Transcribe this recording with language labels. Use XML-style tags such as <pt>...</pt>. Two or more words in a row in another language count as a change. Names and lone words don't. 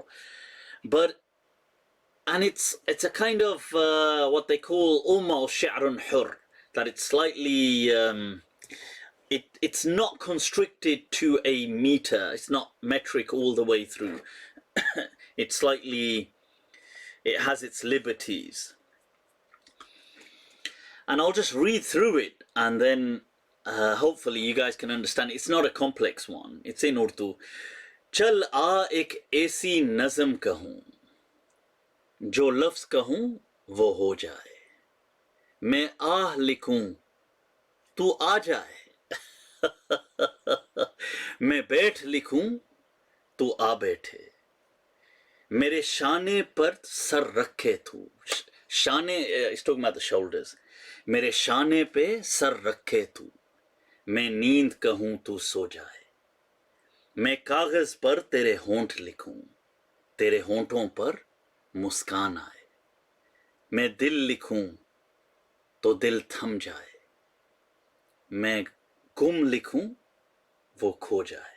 <en>But, and it's a kind of what they call almost</en> <ar>شعر حر,</ar> <en>that it's slightly, it's not constricted to a meter, it's not metric all the way through. It's slightly, it has its liberties. And I'll just read through it, and then hopefully you guys can understand. It's not a complex one. It's in Urdu.</en> <ur>چل آ ایک ایسی نظم کہوں، جو لفظ کہوں وہ ہو جائے. میں آہ لکھوں، تو آ جائے. میں بیٹھ لکھوں، تو آ بیٹھے. میرے شانے پر سر رکھے تو.</ur> <en>Shane, he's talking about the shoulders.</en> <ur>میرے شانے پہ سر رکھے تو. میں نیند کہوں تو سو جائے. میں کاغذ پر تیرے ہونٹ لکھوں، تیرے ہونٹوں پر مسکان آئے. میں دل لکھوں تو دل تھم جائے. میں گم لکھوں وہ کھو جائے.</ur>